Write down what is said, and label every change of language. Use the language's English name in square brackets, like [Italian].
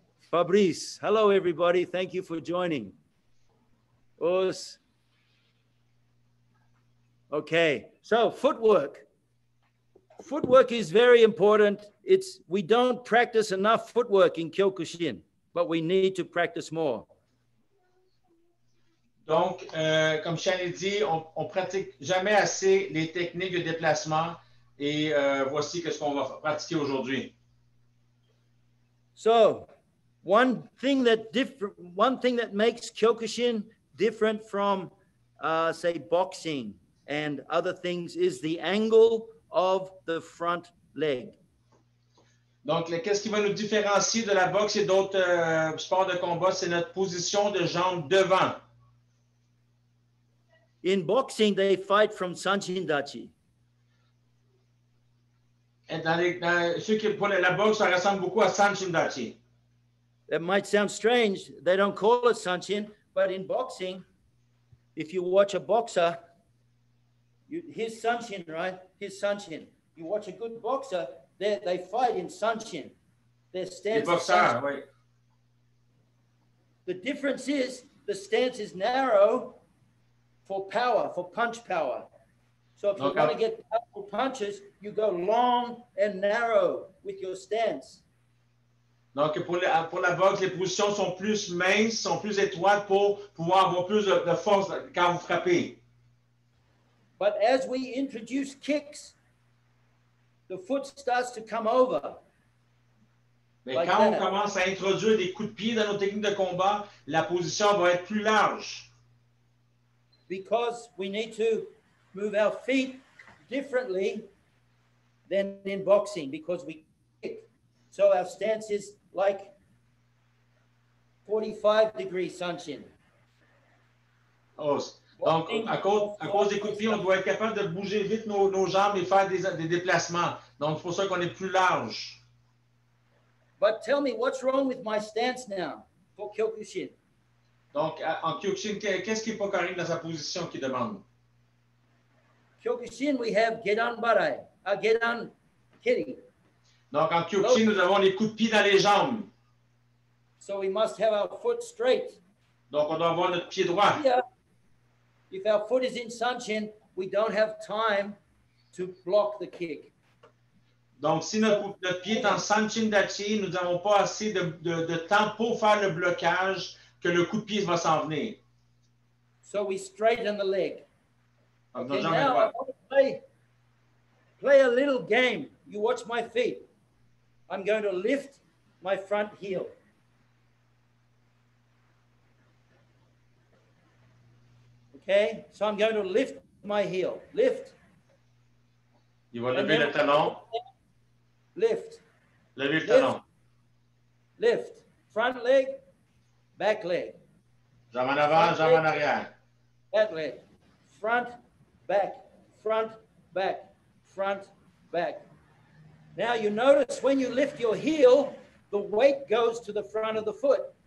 [English] Fabrice, hello, everybody. Thank you for joining. Okay, so footwork. Footwork is very important. We don't practice enough footwork in Kyokushin, but we need to practice more. [French] Donc, comme Shihan dit, on pratique jamais assez les techniques de déplacement et voici ce qu'on va pratiquer aujourd'hui. [English] So, one thing that makes Kyokushin different from, say, boxing and other things is the angle of the front leg. [French] Donc, qu'est-ce qui va nous différencier de la boxe et d'autres sports de combat, c'est notre position de jambe devant. [English] In boxing, they fight from Sanchindachi. [French] Et ceux qui pour la boxe, ça ressemble beaucoup à Sanchin-dachi. [English] That might sound strange. They don't call it sanchin, but in boxing, if you watch a boxer, here's sanchin, right? Here's sanchin. You watch a good boxer, they fight in sanchin. Their stance is sanchin. [French] Oui. [English] The difference is the stance is narrow for power, for punch power. So if you want to get powerful punches, you go long and narrow with your stance. [French] Donc, pour la boxe, les positions sont plus minces, sont plus étroites pour pouvoir avoir plus de force quand vous frappez. [English] But as we introduce kicks, the foot starts to come over. [French] Mais like quand on commence à introduire des coups de pied dans nos techniques de combat, la position va être plus large. [English] Because we need to move our feet differently than in boxing because we kick. So our stance is like 45-degree sanchin. [French] Oh, donc, à cause des coups de pied, on doit être capable de bouger vite nos jambes et faire des déplacements. Donc, c'est pour ça qu'on est plus large. [English] But tell me, what's wrong with my stance now for Kyokushin? [French] Donc, en Kyokushin, qu'est-ce qui n'est pas correct dans sa position qu'il demande? [English] Kyokushin, we have gedan barai, gedan kiri. [French] Donc, en Kyokushin, nous avons les coups de pied dans les jambes. [English] So we must have our foot straight. [French] Donc, on doit avoir notre pied droit. [English] Here, if our foot is in sanchin, we don't have time to block the kick. [French] Donc, si notre pied est en Sanchin-dachi, nous n'avons pas assez de temps pour faire le blocage que le coup de pied va s'en venir. [English] So we straighten the leg. Okay, now I want to play a little game. You watch my feet. I'm going to lift my front heel. Okay, so I'm going to lift my heel. Lift. [French] Il va lever le talon. [English] Lift. [French] Lever le talon. [English] Lift. Front leg, back leg. [French] Jambe en avant, jambe en arrière. [English] Back leg. Front, back, front, back, front, back. Now you notice when you lift your heel, the weight goes to the front of the foot.